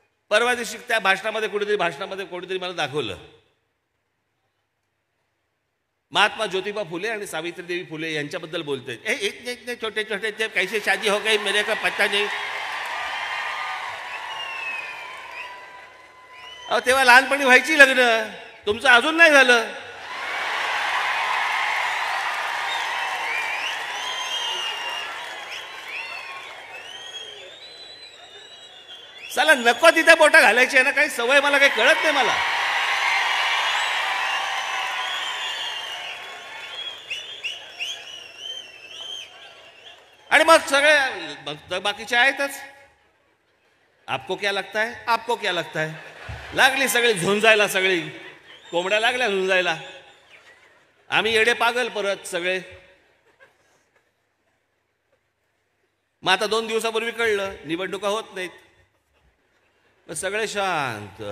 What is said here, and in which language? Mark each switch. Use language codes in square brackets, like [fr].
[mr] परवा दिवशी त्या भाषणामध्ये कोणीतरी मला दाखवलं, महात्मा ज्योतिबा फुले आणि सावित्रीदेवी फुले यांच्याबद्दल बोलते. [hi] इतने छोटे छोटे थे, कैसे शादी हो गई मेरे को पता नहीं. [mr] अहो तेव्हा लहानपणी व्हायची लग्न, तुमचं अजून नाही झालं. चला नको तिथे बोटं घालायची आहे ना, काही सवय मला काही कळत नाही मला. आणि मग सगळे बाकीचे आहेतच. [hi] आपको क्या लगता है, आपको क्या लगता है. [mr] लागली सगळी झुंजायला, सगळी कोंबड्या लागल्या झुंजायला. आम्ही येडे पागल परत सगळे. मग आता 2 दिवसापूर्वी कळलं निवडणुका होत नाहीत. मग सगळे शांत.